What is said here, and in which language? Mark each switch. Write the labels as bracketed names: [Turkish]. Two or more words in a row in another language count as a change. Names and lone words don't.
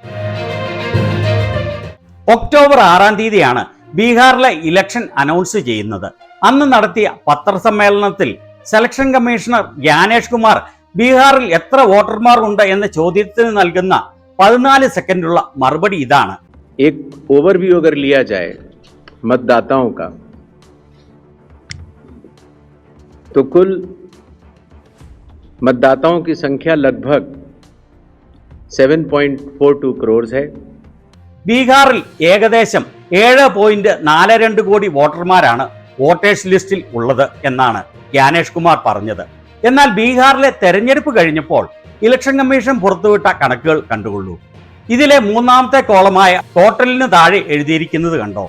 [Malayalam] ഒക്ടോബർ 6-ാം തീയതിയാണ് ബീഹാറിലെ [English] election announce [Malayalam] ചെയ്യുന്നത്. അന്ന് നടത്തിയ പത്രസമ്മേളനത്തിൽ [English] selection commissioner [Malayalam] ജ്ഞാനേഷ് കുമാർ ബീഹാറിൽ എത്ര വോട്ടർമാർ ഉണ്ട് എന്ന ചോദ്യത്തിന് നൽകുന്ന 14 സെക്കൻഡുള്ള മറുപടി ഇതാണ്. [Hindi] एक ओवरव्यू अगर लिया जाए मतदाताओं का, तो कुल मतदाताओं की संख्या लगभग 7.42 करोड़ है. [Malayalam] ബീഹാറിൽ ഏകദേശം 7.42 കോടി വോട്ടർമാരാണ് [English] voters list [Malayalam] ഉള്ളത് എന്നാണ് ജ്ഞാനേഷ് കുമാർ പറഞ്ഞത്. എന്നാൽ ബീഹാറിലെ തെരഞ്ഞെടുപ്പ് കഴിഞ്ഞപ്പോൾ [English] election commission [Malayalam] പുറത്തുവിട്ട കണക്കുകൾ കണ്ടുകൊള്ളൂ. ഇതിലെ 3ാമത്തെ കോളമായ ടോട്ടലിന് താഴെ എഴുതിയിരിക്കുന്നത് കണ്ടോ?